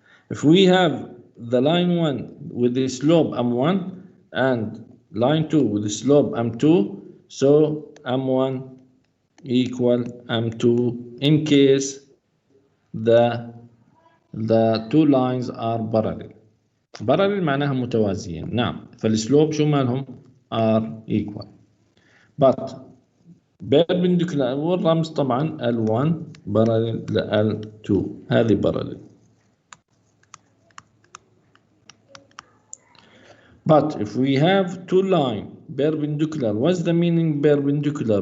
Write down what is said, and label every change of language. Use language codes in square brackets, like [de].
[en] If we have the line 1 with the slope m1 and line 2 with the slope m2, so m1 equal m2 in case the two lines are parallel. [ar] Parallel معناها متوازيين. نعم. فالسلوب شو مالهم are equal. But perpendicular والرمز طبعا L1 parallel ل L2. هذه parallel. [en] But if we have two lines perpendicular, what's the meaning perpendicular?